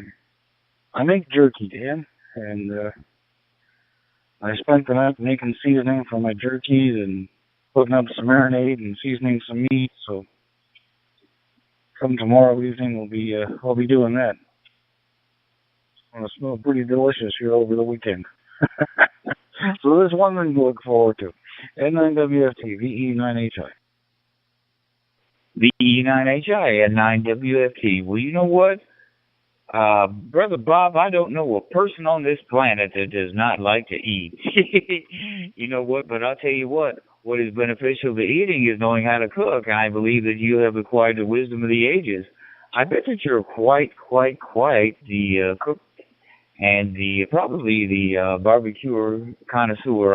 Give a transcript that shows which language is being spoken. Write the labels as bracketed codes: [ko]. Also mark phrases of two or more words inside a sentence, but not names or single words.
[en] I make jerky, Dan, and I spent the night making seasoning for my jerkies and putting up some marinade and seasoning some meat. So come tomorrow evening, I'll be doing that. It's going to smell pretty delicious here over the weekend. So there's one thing to look forward to. N9WFT, VE9HI. VE9HI and 9WFT. Well, you know what? Brother Bob, I don't know a person on this planet that does not like to eat. You know what? But I'll tell you what is beneficial to eating is knowing how to cook. And I believe that you have acquired the wisdom of the ages. I bet that you're quite the cook and probably the barbecue connoisseur.